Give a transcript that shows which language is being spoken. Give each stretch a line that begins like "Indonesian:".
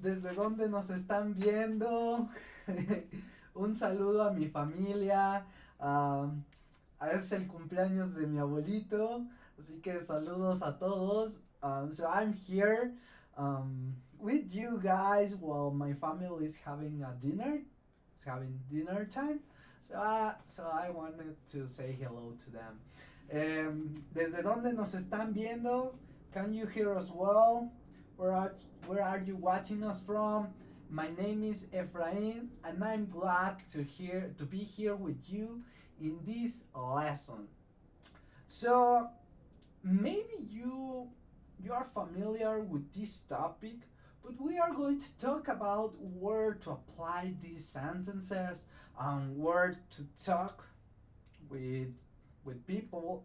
Spanish: ¿Desde dónde nos están viendo? Un saludo a mi familia. Es el cumpleaños de mi abuelito. Así que saludos a todos.
English: So I'm here with you guys while my family is having a dinner. It's having dinner time. So I wanted to say hello to them.
Spanish: ¿Desde dónde nos están viendo?
English: Can you hear us well? Where are you watching us from? My name is Efrain, and I'm glad to be here with you in this lesson. So maybe you are familiar with this topic, but we are going to talk about where to apply these sentences and where to talk with people.